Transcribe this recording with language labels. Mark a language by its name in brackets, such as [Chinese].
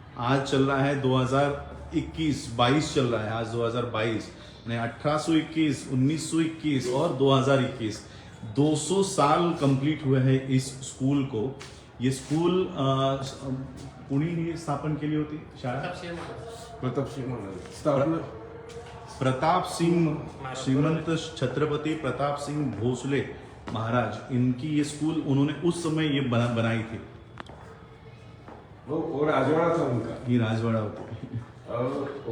[Hindi] आज चल रहा है 2021 चल रहा है, आज 2022, 1821, 1921 और 2021, 200 साल कंप्लीट हुए हैं इस स्कूल को। ये स्कूल [Marathi] कुणी स्थापन केली होती शाळा? [Hindi] प्रताप सिंह श्रीमंत छत्रपति प्रताप सिंह भोसले महाराज, इनकी ये स्कूल उन्होंने उस समय ये बनाई थी। वो राजवाड़ा था उनका। ये राजवाड़ा होती।